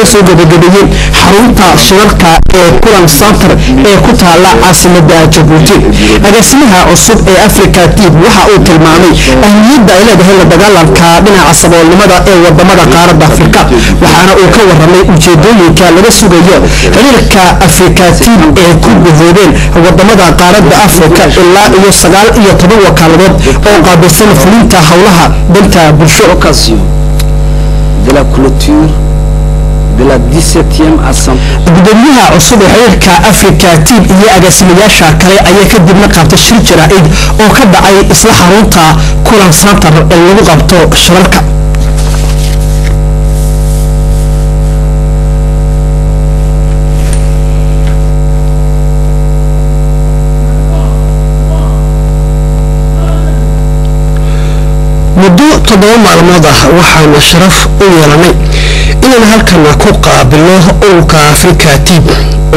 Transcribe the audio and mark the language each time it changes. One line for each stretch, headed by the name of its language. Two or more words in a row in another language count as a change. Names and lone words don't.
Somali: soo gabagabeeyay xarunta shirarka ee kulan center ee ku taala caasimadda Djibouti agaasimaha cusub ee Africa Tip waxa uu tilmaamay ahmiyadda ay leedahay la dagaalanka dhinaca saboolnimada ee wadamada qaaradda Afrika waxaana uu ka warramay ujeedooyinka laga sugayo xiriirka Africa Tip ee ku gudoobeen wadamada qaaradda Afrika ilaa iyo 19 wakaaladood oo qaabilsan fulinta howlaha danta bulsho
French: de la clôture de la 17e assemblée
Somali: gudoomiyaha cusub ee xiriirka Africa Tip iyo agaasimayaasha kale ayaa kadibna qabtay shir jaraa'id oo ka dhacay isla xarunta kulan center ee lagu qabto shirarka muddo 7 maalmood ah waxaana sharaf u yeelanay inaan halkan ku qaabilo ururka Africa Tip oo